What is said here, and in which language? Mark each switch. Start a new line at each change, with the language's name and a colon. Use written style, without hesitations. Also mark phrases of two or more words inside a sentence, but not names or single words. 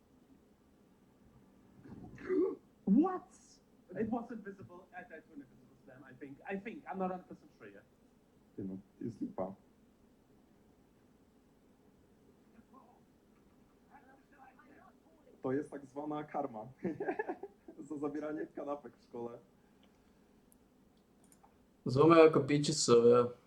English: What? It wasn't visible. I died to an invisible slam, I think. I'm not 100% sure yet.
Polish: To jest tak zwana karma za zabieranie kanapek w szkole.
Slovak: Zomrel ako pičisovia.